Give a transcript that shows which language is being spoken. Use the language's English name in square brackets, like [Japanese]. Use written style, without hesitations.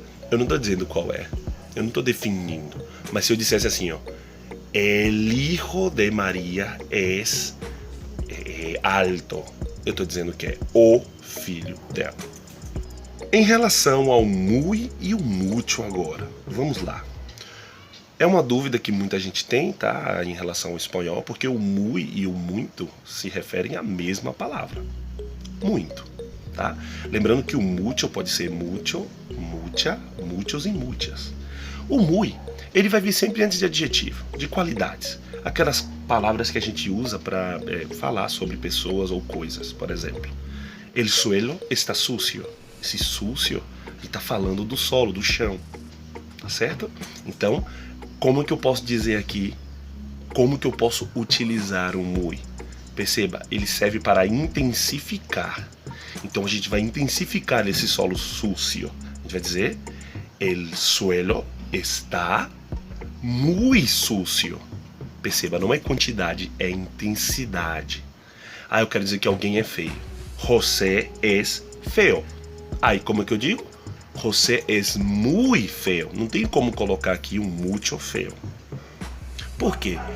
[Portuguese] Eu não estou dizendo qual é. Eu não estou definindo. Mas se eu dissesse assim, ó, [Spanish] el hijo de Maria es alto, [Portuguese] eu estou dizendo que é o filho dela. Em relação ao muy e o mucho agora, vamos lá. É uma dúvida que muita gente tem, tá, em relação ao espanhol, porque o muy e o muito se referem à mesma palavra. Muito, tá? Lembrando que o mucho pode ser mucho, mucha, muchos e muchas. O muy, ele vai vir sempre antes de adjetivo, de qualidades. Aquelas palavras que a gente usa para falar sobre pessoas ou coisas, por exemplo. [Spanish] El suelo está sucio. [Portuguese] Esse sucio, ele está falando do solo, do chão. Tá certo? Então, como que eu posso dizer aqui, como que eu posso utilizar o muy? Perceba, ele serve para intensificar. Então a gente vai intensificar esse solo sucio. A gente vai dizer, [Spanish] el suelo está muy sucio. [Portuguese] Perceba, não é quantidade, é intensidade. Eu quero dizer que alguém é feio. [Spanish] José es feo. [Portuguese] Aí, como é que eu digo? [Spanish] José es muy feo. [Portuguese] Não tem como colocar aqui um mucho feo. Por quê?